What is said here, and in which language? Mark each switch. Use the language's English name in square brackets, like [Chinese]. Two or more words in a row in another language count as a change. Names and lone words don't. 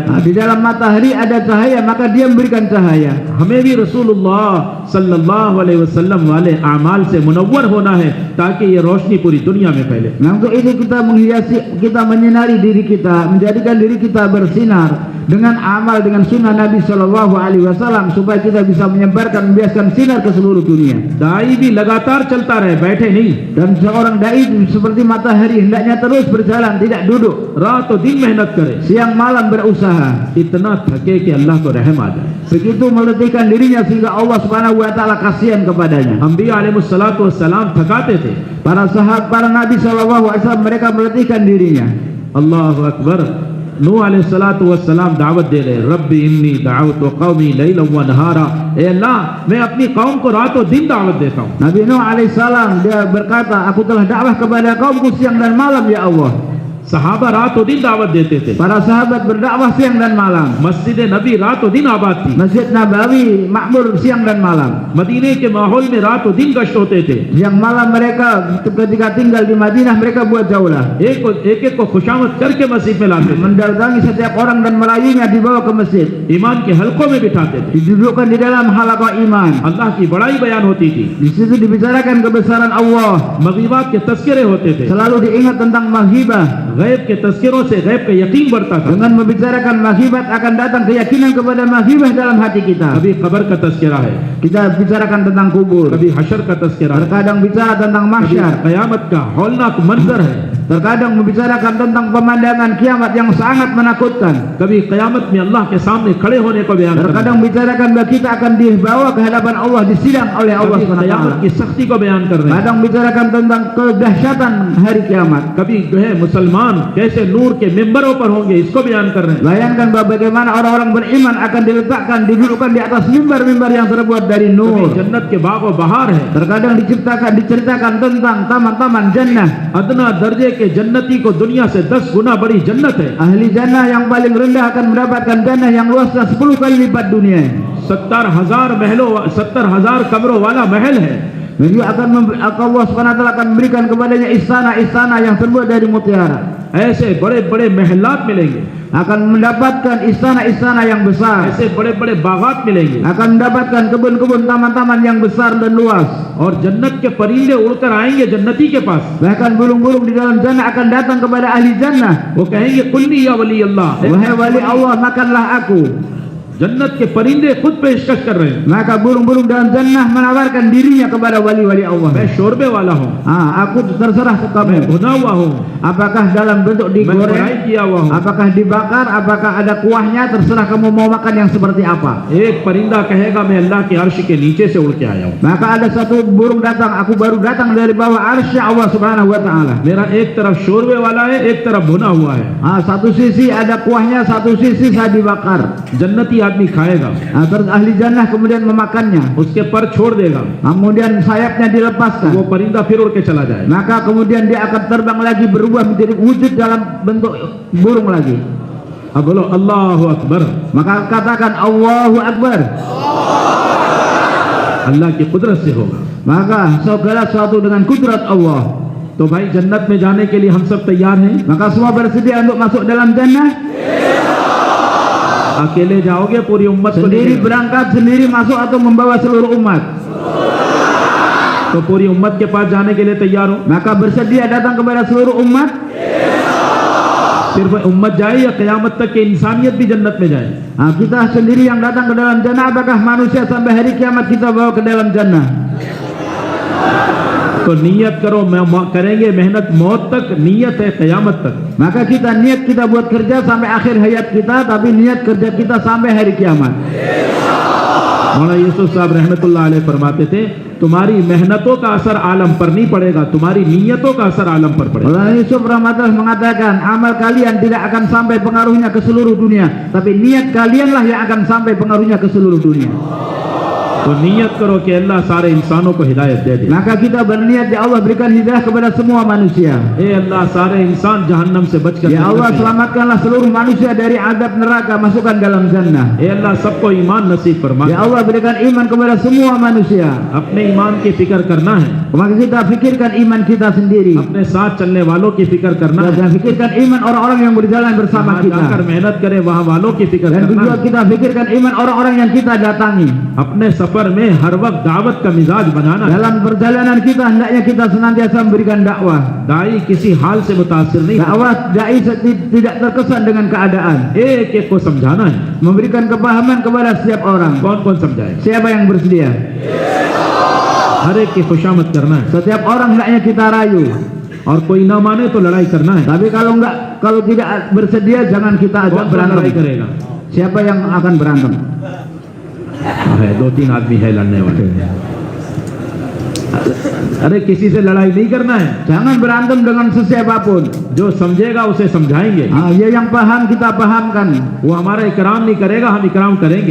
[Indonesian] Nah, di dalam matahari ada cahaya, maka dia memberikan cahaya. [Hindi] हमें भी रसूलुल्लाह [Arabic] صلى الله عليه وسلم [Hindi] वाले आमाल से मुनव्वर होना है ताकि ये रोशनी पूरी दुनिया में फैले। [Indonesian] Nah, untuk itu kita menghiasi, kita menyinari diri kita, menjadikan diri kita bersinar dengan amal, dengan sunnah Nabi [Arabic] صلى الله عليه وسلم, [Indonesian] supaya kita bisa menyebarkan, membiaskan sinar ke seluruh dunia. [Hindi] दाई भी लगातार चलता रहे, बैठे नहीं। [Indonesian] Dan seorang dai seperti matahari, hendaknya terus berjalan, tidak duduk. [Hindi] रातों दिन मेहनत करे, [Indonesian] siang malam berusaha, [Hindi] इतना थके कि अल्लाह को रहम आ जाए। [Indonesian] begitu meletihkan dirinya sehingga Allah [Arabic] سبحانه وتعالى [Indonesian] kasihan kepadanya. [Hindi] अंबिया [Arabic] عليه الصلاة والسلام [Hindi] थकाते थे। [Indonesian] Para sahabat, para nabi [Arabic] صلى الله عليه وسلم [Indonesian] mereka meletihkan dirinya. [Arabic] الله أكبر. [Hindi] नूह [Arabic] عليه الصلاة والسلام [Hindi] दावत दे रहे, [Arabic] ربي إني دعوت قومي ليلا ونهارا, [Hindi] ए अल्लाह मैं अपनी कौम को रातों दिन दावत देता हूँ। [Indonesian] Nabi Nuh alaihissalam dia berkata, aku telah dakwah kepada kaumku siang dan malam ya Allah. [Hindi] सहाबा रातों दिन दावत देते थे। [Indonesian] Para sahabat berdakwah siang dan malam. [Hindi] मस्जिद नबी रातों दिन आबाद थी। [Indonesian] Masjid Nabawi makmur siang dan malam. [Hindi] मदीने के माहौल में रातों दिन गश्त होते थे। [Indonesian] Siang malam mereka ketika tinggal di Madinah mereka buat jaulah. [Hindi] एक को खुशामद करके मस्जिद में लाते थे, [Indonesian] Mendatangi setiap orang dan merayunya dibawa ke masjid. [Hindi] ईमान के हलकों में बिठाते थे। [Indonesian] Didudukkan di dalam halaqah iman. [Hindi] अल्लाह की बड़ाई बयान होती थी, [Indonesian] Di situ dibicarakan kebesaran Allah. [Hindi] मगीबात के तस्करे होते थे, [Indonesian] Selalu diingat tentang maghibah. [Hindi] गैब के तस्करों से गैब का यकीन बढ़ता था। [Indonesian] Dengan membicarakan maghibat akan datang keyakinan kepada maghibah dalam hati kita. [Hindi] कभी कब्र का तस्करा है, [Indonesian] Kita bicarakan tentang kubur. [Hindi] कभी हशर का तस्करा है, [Indonesian] Terkadang bicara tentang [Hindi] कभी [Indonesian] mahsyar. [Hindi] कयामत का हौलनाक मंजर है, [Indonesian] Terkadang membicarakan tentang pemandangan kiamat yang sangat menakutkan. [Hindi] कभी कयामत में अल्लाह के सामने खड़े होने को बयान करता है, [Indonesian] Terkadang bicarakan bahwa kita akan dibawa ke hadapan Allah, disidang oleh Allah [Hindi] कभी कयामत [Indonesian] SWT. [Hindi] की सख्ती को बयान कर रहे हैं, [Indonesian] Kadang bicarakan tentang kedahsyatan hari kiamat. [Hindi] कभी जो है मुसलमान कैसे नूर के मिंबरों पर होंगे इसको बयान कर रहे हैं। [Indonesian] Bayangkan bahwa bagaimana orang-orang beriman akan diletakkan, didudukkan di atas mimbar-mimbar yang terbuat dari [Hindi] कभी [Indonesian] nur. [Hindi] जन्नत के बाग व बहार है, [Indonesian] Terkadang diceritakan tentang taman-taman jannah. [Hindi] अदना दर्जे के जन्नती को दुनिया से 10 गुना बड़ी जन्नत है। [Indonesian] Ahli jannah yang paling rendah akan mendapatkan jannah yang luasnya 10 kali lipat dunia. [Hindi] 70,000 महलों 70,000 कमरों वाला महल है। [Indonesian] Beliau Allah SWT akan memberikan kepadanya istana-istana yang terbuat dari mutiara. [Hindi] ऐसे बड़े बड़े महलात मिलेंगे, [Indonesian] Akan mendapatkan istana-istana yang besar. [Hindi] ऐसे बड़े बड़े बागात मिलेंगे, [Indonesian] Akan mendapatkan kebun-kebun taman-taman yang besar dan luas. [Hindi] और जन्नत के परिंदे उड़कर आएंगे जन्नती के पास। [Indonesian] Bahkan burung-burung di dalam jannah akan datang kepada ahli jannah. [Hindi] वो कहेंगे [Arabic] كلني يا ولي الله, [Indonesian] Wahai wali Allah, makanlah aku. [Hindi] जन्नत के परिंदे खुद पेशकश कर रहे हैं, [Indonesian] Maka burung-burung dalam jannah menawarkan dirinya kepada wali-wali Allah. [Hindi] मैं शोरबे वाला हूँ, [Indonesian] Aku terserah ke [Hindi] मैं [Indonesian] kamu. [Hindi] भुना हुआ हूँ, [Indonesian] Apakah dalam bentuk [Hindi] मैं फ्राई [Indonesian] digoreng, [Hindi] किया हुआ हूँ। [Indonesian] apakah dibakar, apakah ada kuahnya, terserah kamu mau makan yang seperti apa. [Hindi] एक परिंदा कहेगा मैं अल्लाह के अर्श के नीचे से उड़ के आया हूँ, [Indonesian] Maka ada satu burung datang, aku baru datang dari bawah arsy Allah [Arabic] سبحانه وتعالى. [Hindi] मेरा एक तरफ शोरबे वाला है, एक तरफ भुना हुआ है। [Indonesian] Satu sisi ada kuahnya, satu sisi saya dibakar. [Hindi] जन्नती आदमी खाएगा, [Indonesian] Terus ahli jannah kemudian memakannya. [Hindi] उसके पर छोड़ देगा, [Indonesian] Kemudian sayapnya [Hindi] वो [Indonesian] dilepaskan. [Hindi] परिंदा फिर उड़ के चला जाएगा। [Indonesian] Maka kemudian dia akan terbang lagi, berubah menjadi wujud dalam bentuk burung lagi. [Hindi] अब बोलो [Arabic] الله أكبر. [Indonesian] Maka katakan [Arabic] الله أكبر. [Hindi] अल्लाह की कुदरत से होगा। [Indonesian] Maka segala sesuatu dengan kudrat Allah. [Hindi] तो भाई जन्नत में जाने के लिए हम सब तैयार हैं? [Indonesian] Maka semua bersedia untuk masuk dalam jannah. [Hindi] अकेले जाओगे पूरी उम्मत को [Indonesian] Sendiri [Hindi] लेके? [Indonesian] berangkat, sendiri masuk atau membawa seluruh umat. [Hindi] तो पूरी उम्मत के पास जाने के लिए तैयार हो? [Indonesian] Maka bersedia datang kepada seluruh umat. [Hindi] सिर्फ उम्मत जाए या क़यामत तक के इंसानियत भी जन्नत में जाए? [Indonesian] Kita sendiri yang datang ke dalam jannah, apakah manusia sampai hari kiamat kita bawa ke dalam jannah? [Hindi] तो नियत करो, करेंगे मेहनत मौत तक, नियत है क़यामत तक। [Indonesian] Maka kita niat kita buat kerja sampai akhir hayat kita, tapi niat kerja kita sampai hari kiamat. [Hindi] मौलाना यूसुफ साहब [Arabic] رحمة الله عليه [Hindi] फरमाते थे, तुम्हारी मेहनतों का असर आलम पर नहीं पड़ेगा, तुम्हारी नियतों का असर आलम पर पड़ेगा। [Indonesian] Maulana Yusuf rahmatullah mengatakan, amal kalian tidak akan sampai pengaruhnya ke seluruh dunia, tapi niat kalianlah yang akan sampai pengaruhnya ke seluruh dunia. [Hindi] तो नियत करो कि अल्लाह सारे इंसानों को हिदायत दे दे। [Indonesian] Maka kita berniat, ya Allah berikan hidayah kepada semua manusia. [Hindi] ए अल्लाह सारे इंसान जहन्नम से बचकर [Indonesian] Ya Allah [Hindi] जन्नत में। [Indonesian] selamatkanlah seluruh manusia dari azab neraka, masukkan dalam jannah. [Hindi] ए अल्लाह सबको ईमान नसीब फरमा। [Indonesian] Ya Allah berikan iman kepada semua manusia. [Hindi] अपने ईमान की फिक्र करना है, [Indonesian] Maka kita fikirkan iman kita sendiri. [Hindi] अपने साथ चलने वालों की फिक्र करना है, [Indonesian] Dan fikirkan iman orang-orang yang berjalan bersama [Hindi] जहाँ जाकर [Indonesian] kita. [Hindi] मेहनत करें वहाँ वालों की फिक्र [Indonesian] Dan [Hindi] करना [Indonesian] juga [Hindi] है। [Indonesian] kita fikirkan iman orang-orang yang kita datangi. [Hindi] अपने सफर में हर वक्त दावत का मिजाज बनाना है। [Indonesian] Dalam perjalanan kita hendaknya kita senantiasa memberikan dakwah. [Hindi] दाई किसी हाल से मुतासिर नहीं, [Indonesian] Dakwah dai tidak terkesan dengan keadaan. [Hindi] एक एक को समझाना है। [Indonesian] Memberikan kepahaman kepada setiap orang. [Hindi] कौन कौन समझाए? [Indonesian] Siapa yang bersedia? [Hindi] हर एक की खुशामद करना है। [Indonesian] Setiap orang hendaknya kita rayu. [Hindi] और कोई ना माने तो लड़ाई करना है। [Indonesian] Tapi kalau tidak bersedia jangan kita ajak [Hindi] कौन सा लड़ाई [Indonesian] berantem. [Hindi] करेगा? [Indonesian] Siapa yang akan berantem? [Hindi] है 2-3 आदमी है लड़ने वाले। अरे किसी से लड़ाई नहीं करना है, [Indonesian] Jangan berantem dengan sesiapapun. [Hindi] जो समझेगा उसे समझाएंगे। [Indonesian] Ya yang paham kita pahamkan. [Hindi] वो हमारा इकराम नहीं करेगा, हम इकराम करेंगे।